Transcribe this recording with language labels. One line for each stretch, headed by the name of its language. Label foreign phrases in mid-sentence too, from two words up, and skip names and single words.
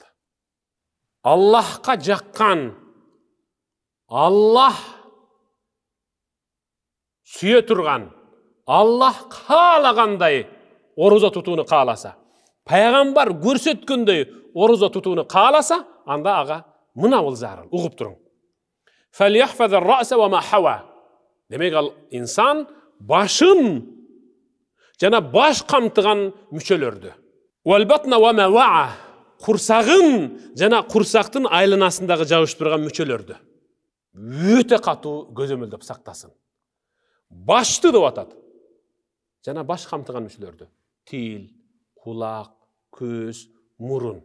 Kyrgyz: Аллахка жаккан, Аллах сүйө турган, Аллах каалагандай орозо тутууну кааласа, пайгамбар көрсөткөндөй орозо тутууну кааласа, анда ага мына бул зарыл, угуп туруң.
Arabic: فليحفظ الرأس وما حوى.
Kyrgyz: Демек ал инсан башын жана баш камтыган мүчөлөрдү.
Arabic: والبطن وما وعى.
Kyrgyz: Курсагын жана курсактын айланасындагы жабышып турган мүчөлөрдү өтө катуу көзөмөлдөп сактасын. Башты деп атат. Жана баш камтыган мүчөлөрдү. Тил, кулак, көз, мурун.